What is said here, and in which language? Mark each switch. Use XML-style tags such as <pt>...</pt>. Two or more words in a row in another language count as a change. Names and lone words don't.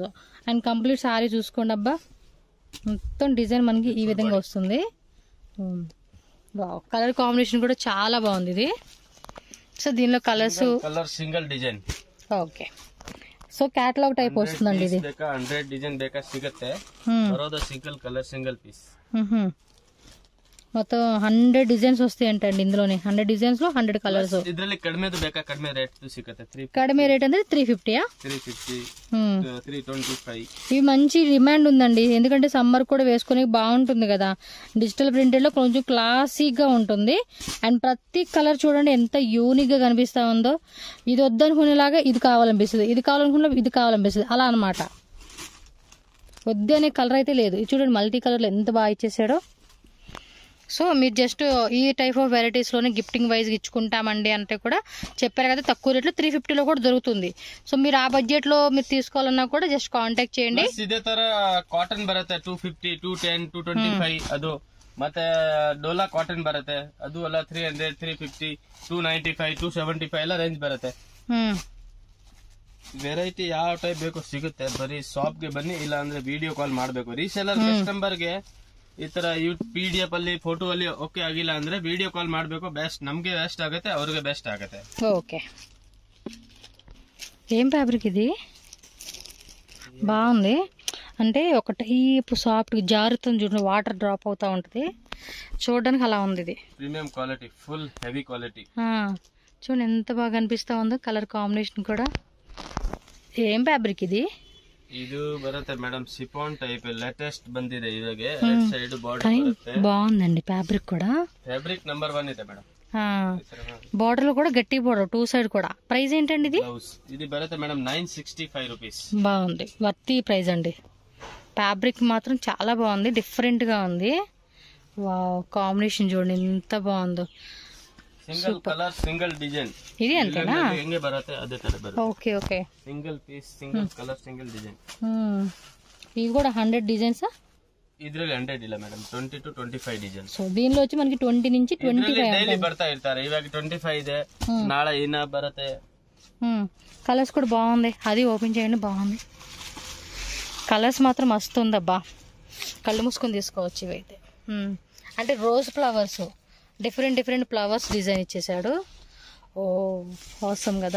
<en>and complete</en> <te>సారీ చూసుకోండి అబ్బా, మొత్తం డిజైన్ మనకి ఈ విధంగా వస్తుంది.</te> <en>colour combination</en> <te>కూడా చాలా బాగుంది ఇది. సో దీనిలో కలర్స్</te> <en>single design.</en> <te>ఓకే, సో</te> <en>catalogue type</en> <te>వస్తుందండి ఇది.</te> <kn>100 ಡಿಸೈನ್ ಬೇಕಾ ಸಿಗುತ್ತೆ, ಬರೋದು</kn> <en>single colour single piece.</en> <te>మొత్తం 100 డిజైన్స్ వస్తాయి అంటండి ఇందులోనే. 100 డిజైన్స్ లో 100 కలర్స్.</te> <kn>ಇದರಲ್ಲಿ ಕಡಿಮೆದು ಬೇಕಾ ಕಡಿಮೆ ರೇಟ್ ಸಿಗುತ್ತೆ.</kn> <te>కడిమే రేట్ అంటే 350. 350, 325. ఇవి మంచి డిమాండ్ ఉందండి, ఎందుకంటే సమ్మర్ కూడా వేసుకునే బాగుంటుంది కదా.</te> <en>digital printed</en> <te>లో కొంచెం క్లాసిక్ గా ఉంటుంది. అండ్ ప్రతి కలర్ చూడండి ఎంత యూనిక్ గా కనిపిస్తా ఉందో. ఇది వద్దనుకునేలాగా ఇది కావాలనిపిస్తుంది, ఇది కావాలనుకున్నా ఇది కావాలనిపిస్తుంది, అలా అనమాట. వద్దు అనే కలర్ అయితే లేదు. ఇది చూడండి</te> <en>multi colour</en> <te>లో ఎంత బాగా ఇచ్చేసాడో. సో మీరు జస్ట్ ఈ</te> <en>type of varieties</en> <te>లోనే</te> <en>gifting wise</en> <te>ఇచ్చుకుంటామండి అంటే కూడా చెప్పారు కదా, తక్కువ రేట్లో 350 లో కూడా దొరుకుతుంది. సో మీరు ఆ బడ్జెట్ లో మీరు తీసుకోవాలన్నా కూడా జస్ట్ కాంటాక్ట్ చేయండి.</te> <kn>ఇదే ತರ ಕಾಟನ್ ಬರುತ್ತೆ 250, 210, 225. ಅದು ಮತ್ತೆ ಡೋಲಾ ಕಾಟನ್ ಬರುತ್ತೆ, ಅದು ಎಲ್ಲ 300, 350, 295, 275 ಎಲ್ಲ ರೇಂಜ್ ಬರುತ್ತೆ. ವೆರೈಟಿ ಯಾವ ಟೈಪ್ ಬೇಕೋ ಸಿಗುತ್ತೆ. ಬರೀ ಶಾಪ್ ಗೆ ಬನ್ನಿ, ಇಲ್ಲ ಅಂದ್ರೆ</kn> <en>video call</en> <kn>ಮಾಡಬೇಕು.</kn> <en>reseller customer</en> <kn>ಗೆ ಈ ತರ PDF ಅಲ್ಲಿ ಫೋಟೋ ಅಲ್ಲಿ ಓಕೆ ಆಗಿಲ್ಲ ಅಂದ್ರೆ</kn> <en>video call</en> <kn>ಮಾಡಬೇಕು. ಬೆಸ್ಟ್, ನಮ್ಗೆ ಬೆಸ್ಟ್ ಆಗುತ್ತೆ, ಅವ್ರಿಗೆ ಬೆಸ್ಟ್ ಆಗುತ್ತೆ.</kn> <te>ఓకే, ఏం ఫ్యాబ్రిక్ ఇది? బాగుంది, అంటే ఒక టైప్ సాఫ్ట్ జారుతుంది చూడండి,</te> <en>water drop</en> <te>అవుతా ఉంటది, చూడడానికి అలా ఉంది. ఇది</te> <en>premium quality, full heavy quality.</en> <te>చూడండి ఎంత బాగా అనిపిస్తా ఉందో</te> <en>colour combination</en> <te>కూడా. ఏం ఫ్యాబ్రిక్ ఇది?</te> <kn>ಇದು ಬರುತ್ತೆ ಮೇಡಮ್</kn> <en>chiffon type latest</en> <kn>ಬಂದಿದೆ ಇವಾಗ</kn> <en>red side border</en> <kn>ಬರುತ್ತೆ.</kn> <te>బాగుందండి ఫ్యాబ్రిక్ కూడా.</te> <en>fabric number</en> <kn>1 ಇದೆ ಮೇಡಮ್.</kn> <te>బార్డర్ లో కూడా గట్టి బార్డర్ 2 సైడ్ కూడా. ప్రైస్ ఏంటండి ఇది? ఇది బರುತ್ತೆ మేడం 965 రూపీస్. బాగుంది,</te> <en>worthy price</en> <te>అండి. ఫ్యాబ్రిక్ మాత్రం చాలా బాగుంది, డిఫరెంట్ గా ఉంది. వావ్, కాంబినేషన్ చూడండి ఎంత బాగుందో.</te> <en>single colour single design.</en> <te>ఇది అంతేనా?</te> <kn>ಹೆಂಗೆ ಬರುತ್ತೆ ಅದೇ ತರ ಬರುತ್ತೆ.</kn> <te>ఓకే ఓకే.</te> <en>single piece single colour single design.</en> <te>ఇవి కూడా 100 డిజైన్స్.</te> <kn>ಇದ್ರಲ್ಲಿ 100 ಇಲ್ಲ ಮೇಡಮ್, 20 to 25 ಡಿಸೈನ್.</kn> <te>సో దీనిలో వచ్చి మనకి 20 నుంచి 25</te> <kn>ಡೈಲಿ ಬರ್ತಾ ಇರ್ತಾರೆ. ಇವಾಗ 25 ಇದೆ, ನಾಳೆ ಇನ್ನ ಬರುತ್ತೆ.</kn> <te>కలర్స్ కూడా బాగుంది, అది ఓపెన్ చేయండి. బాగుంది, కలర్స్ మాత్రం మస్తు ఉందబ్బా. కళ్ళు మూసుకొని తీసుకోవచ్చు ఇవైతే. అంటే</te> <en>rose flowers, different flowers design</en> <te>ఇచ్చేసాడు. ఓ అవసరం కదా.</te>